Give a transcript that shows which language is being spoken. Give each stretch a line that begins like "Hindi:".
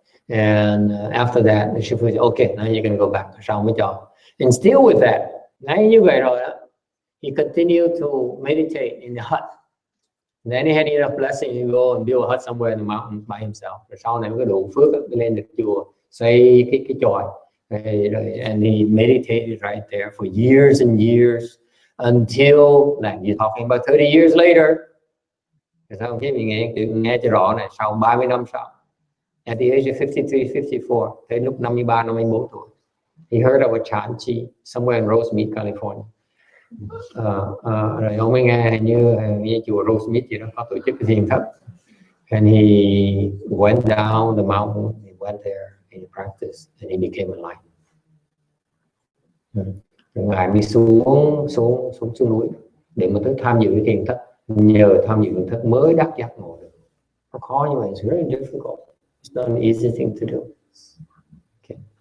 English: And after that, the Shifu said, "Okay, now you're gonna go back."
Vietnamese: Sau mới cho.
English: And still with that,
Vietnamese: ngay như vậy rồi đó,
English: he continued to meditate in the hut. And then he had enough blessing to go and build a hut somewhere in the mountains by himself.
Vietnamese: Rồi sau này mới có đủ phước mới lên được chùa, xây cái chòi.
English: And he meditated right there for years and years until like you're talking about 30 years later.
Vietnamese: Sao không chứ mình nghe cho rõ này, sau 30 năm sau,
English: at the age of 53, 54,
Vietnamese: tới lúc 53, 54 tuổi,
English: he heard of a Chan Chi somewhere in Rosemead, California.
Vietnamese: Rồi ông mới nghe hình như chùa Rosemead gì đó có tổ chức cái thiền thất,
English: and he went down the mountain, he went there and he practiced, and he became enlightened.
Vietnamese: Ngài mới xuống núi để mà tới tham dự cái thiền thất. Nhờ tham dự thiền thất mới đắc giác ngộ được. Nó khó như vậy,
English: it's very difficult. It's not an easy thing to do. Okay.